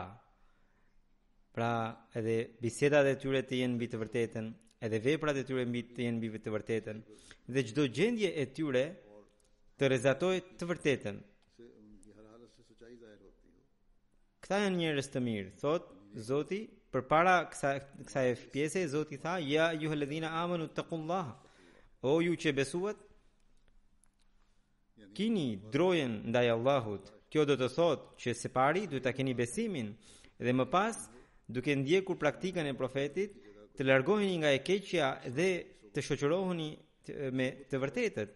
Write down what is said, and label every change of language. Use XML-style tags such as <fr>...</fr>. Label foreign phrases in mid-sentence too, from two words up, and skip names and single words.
<sq>Pra, edhe bisedat e tyre të jenë mbi të vërtetën, edhe veprat e tyre të jenë mbi të vërtetën, dhe çdo gjendje e tyre të rrezatojë të vërtetën. Këta janë njerëz të mirë, thot Zoti. Përpara kësaj pjese Zoti tha:</sq> <ar>يا أيها الذين آمنوا اتقوا الله,</ar> <sq>o ju që besuat, kini drojen ndaj Allahut. Kjo do të thotë që së pari duhet ta keni besimin dhe më pas, duke ndjekur praktikën e profetit, të largoheni nga e keqja dhe të shoqëroheni me të vërtetët.</sq>